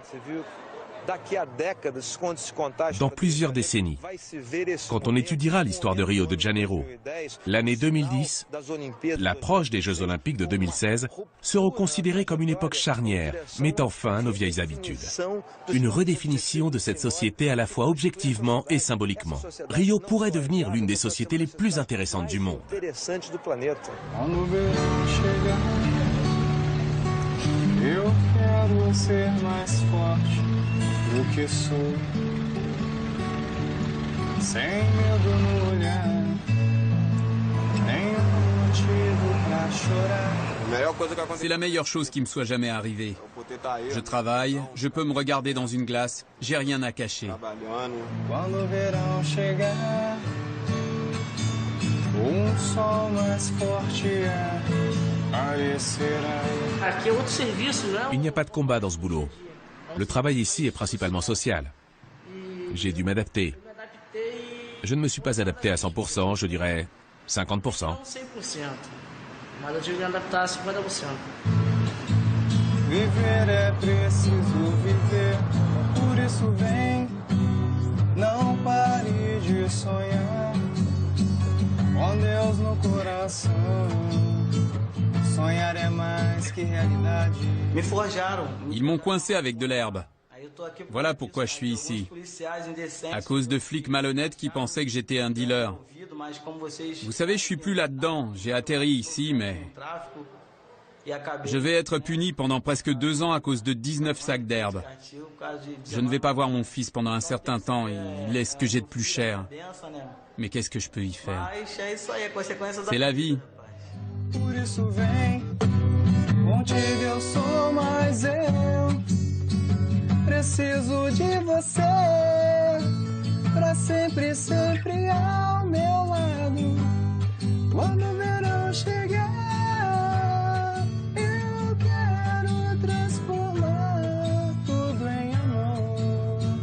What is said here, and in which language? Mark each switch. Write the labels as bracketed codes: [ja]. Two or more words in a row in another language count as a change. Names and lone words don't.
[fr] Dans plusieurs décennies, quand on étudiera l'histoire de Rio de Janeiro, l'année 2010, l'approche des Jeux Olympiques de 2016 sera considérée comme une époque charnière, mettant fin à nos vieilles habitudes. Une redéfinition de cette société à la fois objectivement et symboliquement. Rio pourrait devenir l'une des sociétés les plus intéressantes du monde. [pt] Que sou, sem medo no olhar, nenhum motivo pra chorar. [fr] C'est la meilleure chose qui me soit jamais arrivée. Je travaille, je peux me regarder dans une glace, j'ai rien à cacher. [pt] Quando o verão chegar, sol mais forte aparecerá. [fr] Il n'y a pas de combat dans ce boulot. Le travail ici est principalement social. J'ai dû m'adapter. Je ne me suis pas adapté à 100%, je dirais 50%. [pt] Viver é preciso viver, por isso vem, não pare de sonhar, com Deus no coração. Sonhar é mais que realidade. [fr] Ils m'ont coincé avec de l'herbe. Voilà pourquoi je suis ici. À cause de flics malhonnêtes qui pensaient que j'étais un dealer. Vous savez, je suis plus là-dedans. J'ai atterri ici, mais... Je vais être puni pendant presque 2 ans à cause de 19 sacs d'herbe. Je ne vais pas voir mon fils pendant un certain temps. Il est ce que j'ai de plus cher. Mais qu'est-ce que je peux y faire? C'est la vie. [pt] Por isso vem, contigo eu sou mais eu. Preciso de você, pra sempre, sempre ao meu lado. Quando o verão chegar, eu quero transformar tudo em amor.